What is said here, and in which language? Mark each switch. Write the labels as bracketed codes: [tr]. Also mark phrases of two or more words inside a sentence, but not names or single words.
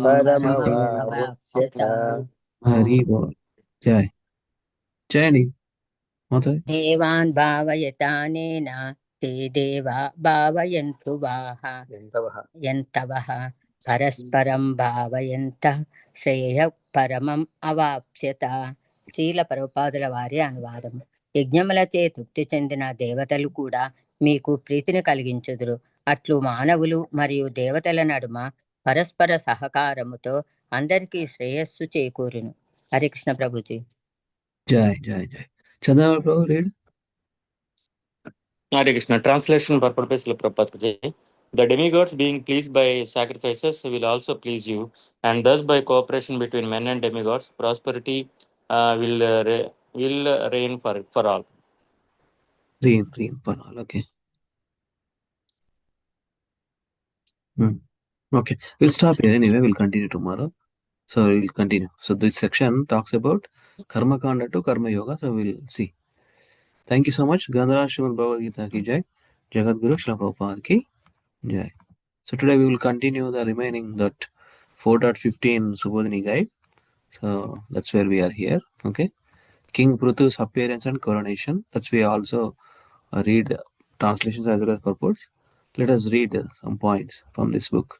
[sa] avapsyata. परमवाप्स्यथ [hi] हरि बोल। जय। जय. Mata. [sa] देवान् भावयतानेन ते देवा भावयन्तु वाः यन्तवः परस्परं भावयन्तः శ్రేయః పరమం అవాప్స్యత. [te] శ్రీల ప్రభుపాదుల వారి అనువాదం. యజ్ఞములచే తృప్తి చెందిన దేవతలు కూడా మీకు ప్రీతిని కలిగించుదురు. అట్లు మానవులు మరియు దేవతల నడుమ పరస్పర సహకారముతో అందరికీ శ్రేయస్సు చేకూరును. హరే కృష్ణ ప్రభుజీ. [en] Jai. Chandra Prabhu, read. Hare Krishna. Translation purpose Prabhupada. The demigods, being pleased by sacrifices, will also please you, and thus by cooperation between men and demigods, prosperity will reign for all. Read, Panal. Okay. Okay. We'll stop here anyway. We'll continue tomorrow. So we'll continue. So this section talks about Karma Kanda to Karma Yoga. So we'll see. Thank you so much. [hi] ग्रंथरा श्रीमद् भगवद् गीता की जय। जगत् गुरु श्रील प्रभुपाद की जय. [en] So today we will continue the remaining that 4.15 Subodhini guide. So that's where we are here. Okay. King Pruthus appearance and coronation. That's we also read translations as well as purports. Let us read some points from this book.